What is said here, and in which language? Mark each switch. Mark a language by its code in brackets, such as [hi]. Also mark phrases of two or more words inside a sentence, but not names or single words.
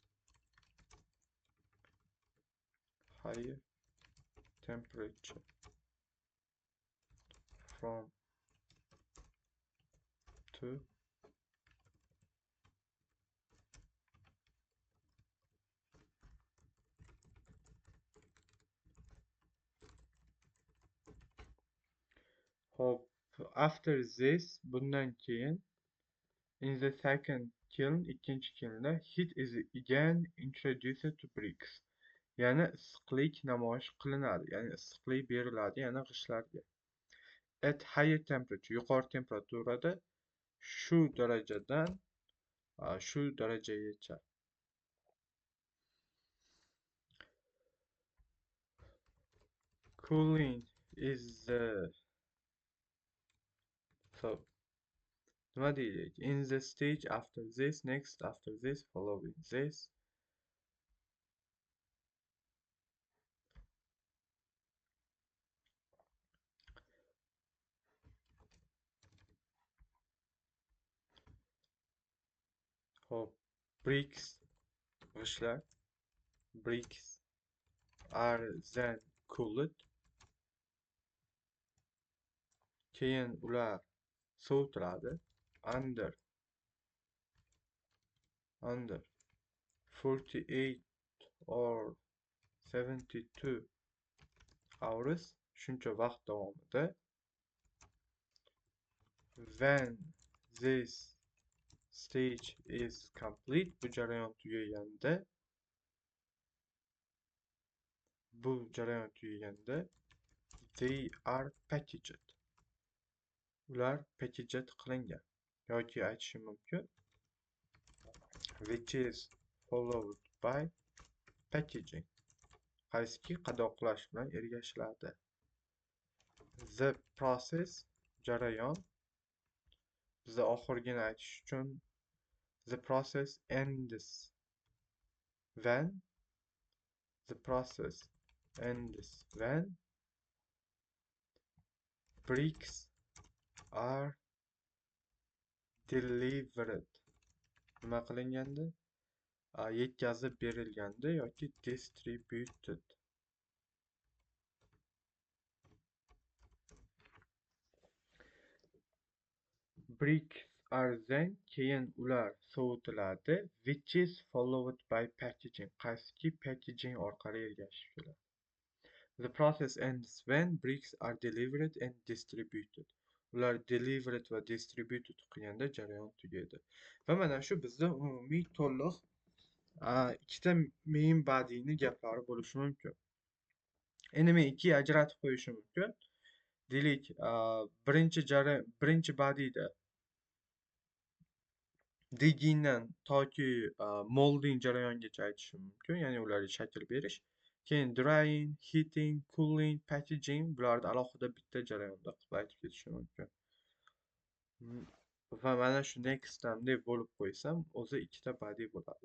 [en] temperature from 2 Hop. After this, [uz] bundan keyin [en] in the second kiln, [uz] ikkinchi kilnda [en] heat is again introduced to bricks. [uz] Yana issiqlik namoyish qilinadi, ya'ni issiqlik beriladi yana g'ishtlarga. [en] At higher temperature, [uz] yuqori temperaturada shu darajadan shu darajagacha. [en] Cooling is so [uz] nima deylik? [en] In the stage after this, next after this, following this. [uz] Hop. [en] Bricks, g'ishtlar, bricks are then cooled. [uz] Keyin ular sovitiladi. [en] Under 48 or 72 hours, [uz] shuncha vaqt davomida. [en] When this stage is complete, [uz] bu jarayon tugaganda, [en] they are packaged. [uz] Ular packaged qilingan yoki aytishim mumkin, [en] which is followed by packaging. [uz] Qaysiki qadoqlash bilan ergashiladi. [en] The process, [uz] jarayon. Bizda oxirgini aytish uchun [en] the process ends when bricks are delivered. [uz] Nima qilinganda? Yetkazib berilganda yoki distributed. [en] Bricks are then [uz] keyin ular sovitiladi, [en] which is followed by packaging. [uz] Qaysiki packaging orqali ergashib keladi. [en] The process ends when bricks are delivered and distributed. [uz] ular delivered va distributed qilganda jarayon tugaydi. Va mana shu bizda umumiy to'liq ikkita main body'ni gaplari bo'lishi mumkin. Endi men ikkiga ajratib qo'yishim mumkin. Deylik, birinchi body'da diggingdan toki molding jarayongacha aytishim mumkin, ya'ni ularga shakl berish. Keyin drying, heating, cooling, packaging bularni alohida bitta jarayonda qilib aytib ketishim mumkin. Va mana shu next'dan deb bo'lib qo'ysam, o'zi ikkita body bo'ladi.